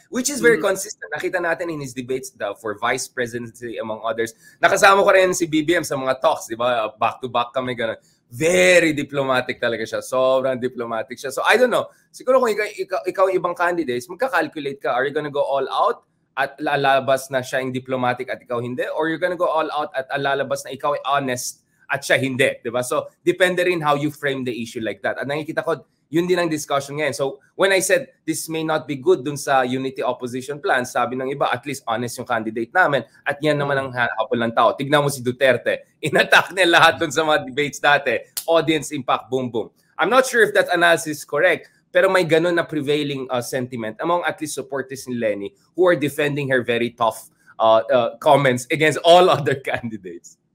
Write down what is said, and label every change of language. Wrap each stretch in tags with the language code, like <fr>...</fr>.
<en>Which is very consistent.</en> <tl>Nakita natin</tl> <en>in his debates for vice presidency, among others.</en> <tl>Nakasama ko rin si BBM sa mga talks, di ba? Back-to-back kami, gano'n. Very diplomatic talaga siya. Sobrang diplomatic siya.</tl> <en>So, I don't know.</en> <tl>Siguro kung ikaw yung ibang candidates, magka-calculate ka.</tl> <en>Are you gonna go all out?</en> <tl>At lalabas na siya yung diplomatic at ikaw hindi?</tl> <en>Or you're gonna go all out</en> <tl>at lalabas na ikaw ay honest at siya hindi? Diba? So, depende rin</tl> <en>how you frame the issue like that.</en> <tl>At nakikita ko, yun din ang discussion ngayon.</tl> <en>So, when I said this may not be good dun sa unity opposition plan,</en> <tl>sabi ng iba,</tl> <en>at least honest yung candidate namin.</en> <tl>At yan naman ang hapon ng tao. Tignan mo si Duterte. In-attack niya lahat dun sa mga debates dati.</tl> <en>Audience impact, boom, boom. I'm not sure if that analysis is correct,</en> <tl>pero may ganun na</tl> <en>prevailing sentiment among at least supporters ni Lenny who are defending her very tough comments against all other candidates.</en>